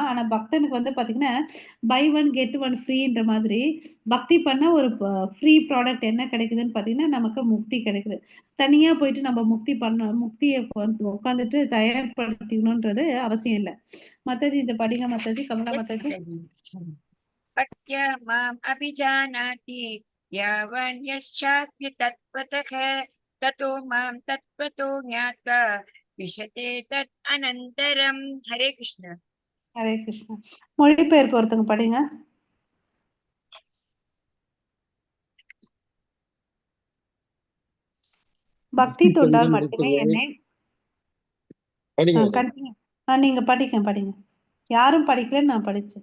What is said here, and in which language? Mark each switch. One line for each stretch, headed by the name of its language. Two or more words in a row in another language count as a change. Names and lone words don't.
Tamil: ஆனா பக்தனுக்கு வந்து பாத்தீங்கன்னா
English: buy one get one
Tamil: ஃப்ரீன்ற மாதிரி பக்தி பண்ணா ஒரு
English: free product
Tamil: என்ன கிடைக்குதுன்னு பாத்தீங்கன்னா நமக்கு முக்தி கிடைக்குது. தனியா போயிட்டு நம்ம முக்தி பண்ண முக்தியை உட்காந்துட்டு தயார்படுத்திக்கணும்ன்றது அவசியம் இல்லை. மத்தாஜி இந்த படிங்க மத்தாஜி, கமலா
English: Yes,
Tamil: மத்தாஜி. Mataji.
Sanskrit: भक्त्या माम् अभिजानाति यावान् यश्चास्मि तत्त्वतः ततो मां तत्त्वतो ज्ञात्वा विशते तद् अनन्तरम्. हरे कृष्ण.
Tamil: ஹரே கிருஷ்ணா. மொழிபெயர்ப்பு ஒருத்தங்க படிங்க. பக்தி தொண்டால் மட்டுமே என்னை படிங்க மாதாஜி. கண்டினியூ. நீங்க படிங்க. யாரும் படிக்கலன்னு நான் படிச்சேன்.